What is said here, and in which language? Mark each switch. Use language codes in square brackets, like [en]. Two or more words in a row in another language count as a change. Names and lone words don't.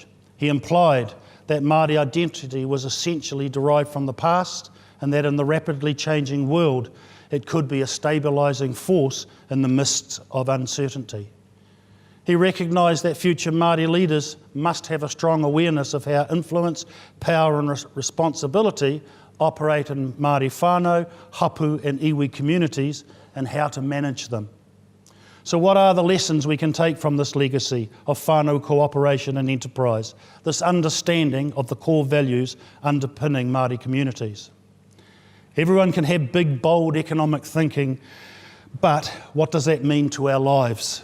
[en] He implied that Māori identity was essentially derived from the past, and that in the rapidly changing world, it could be a stabilising force in the midst of uncertainty. He recognised that future Māori leaders must have a strong awareness of how influence, power and responsibility operate in Māori [mi] whānau, hapu [en] and iwi communities, and how to manage them. So what are the lessons we can take from this legacy of whānau cooperation and enterprise, this understanding of the core values underpinning Māori communities? Everyone can have big, bold economic thinking, but what does that mean to our lives?